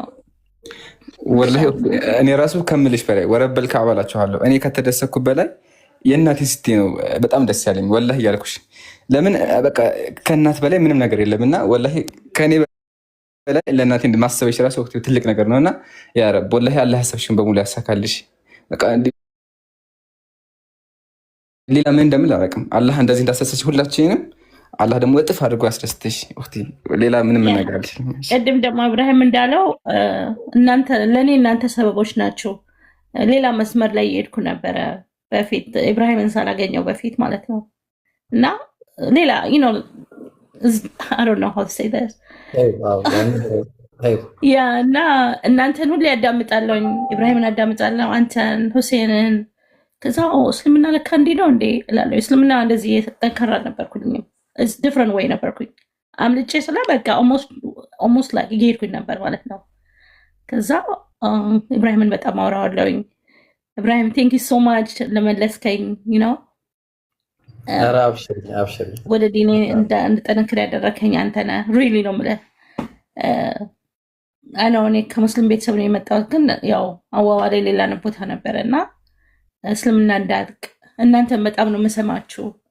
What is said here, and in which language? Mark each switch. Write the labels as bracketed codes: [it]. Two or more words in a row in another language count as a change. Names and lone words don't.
[am] ወላሂ እኔ ራሱ ከምልሽ በላይ ወረበል ካባላችኋለሁ እኔ ከተደሰኩ በላይ የእናቴ ስቲ ነው በጣም ደስ ያለኝ ወላሂ ያልኩሽ ለምን በቃ ከእናት በላይ ምንም ነገር የለምና ወላሂ ከኔ በላይ ለእናቴ ማሰበሽ ራሱ ወቅቱ ትልቅ ነገር ነውና [ar] يا رب [am] ወላሂ አላህ ያሰብሽን በሙሉ ያሳካልሽ በቃ ሌላ ምን እንደምል አላውቅም አላህ እንደዚህ እንዳሰሰች ሁላችንም አላህ ደግሞ እጥፍ አድርጎ ያስደስትሽ ወቅቲ ሌላ ምንም ነገር አልልም ቀድም ደግሞ ኢብራሂም እንዳለው እናንተ ሰበቦች ናቸው ሌላ መስመር ላይ እየሄድኩ ነበረ በፊት ኢብራሂምን ሳላገኘው በፊት ማለት ነው እና ሌላ [en] I don't know how to say this [am] እና እናንተን ሁሌ ያዳምጣለሁ ኢብራሂምን ያዳምጣለሁ አንተን ሁሴንን ከዛ እስልምና ለካ እንዲህ ነው እንዴ እላለሁ እስልምና እንደዚህ ጠንካራ ነበርኩኝ [en] different way [am] ነበርኩኝ አምልጬ ስለ በቃ almost like እየሄድኩኝ ነበር ማለት ነው ከዛ ኢብራሂምን በጣም አወራዋለሁኝ ኢብራሂም [en] thank you so much [am] ለመለስከኝ አብሽሪ ወደ ዲኔ እንድጠነክር ያደረከኝ አንተ ነህ really ነው የምልህ እኔ ከሙስሊም ቤተሰብ ነው የመጣሁት ግን ያው አዋዋሌ ሌላ ቦታ ነበረ እና እስልምና እንዳድቅ እናንተን በጣም ነው የምሰማችሁ